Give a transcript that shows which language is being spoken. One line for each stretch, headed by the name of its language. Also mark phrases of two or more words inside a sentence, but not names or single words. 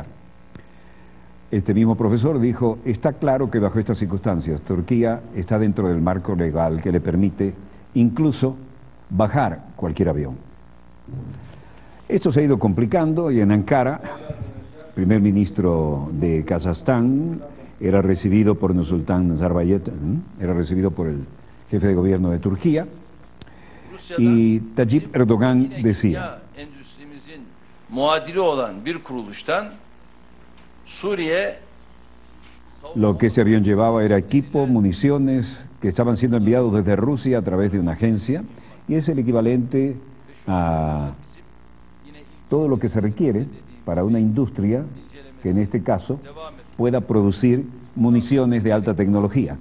Spanish: Este mismo profesor dijo: está claro que bajo estas circunstancias Turquía está dentro del marco legal que le permite incluso bajar cualquier avión. Esto se ha ido complicando y en Ankara, primer ministro de Kazajstán, era recibido por Nursultan Nazarbayev, era recibido por el jefe de gobierno de Turquía, y Tayyip Erdogan decía:
Turkish: endüstrimizin muadili olan bir kuruluştan Suriye
Spanish: lo que ese avión llevaba era equipo, municiones que estaban siendo enviados desde Rusia a través de una agencia, y es el equivalente a todo lo que se requiere para una industria que en este caso pueda producir municiones de alta tecnología.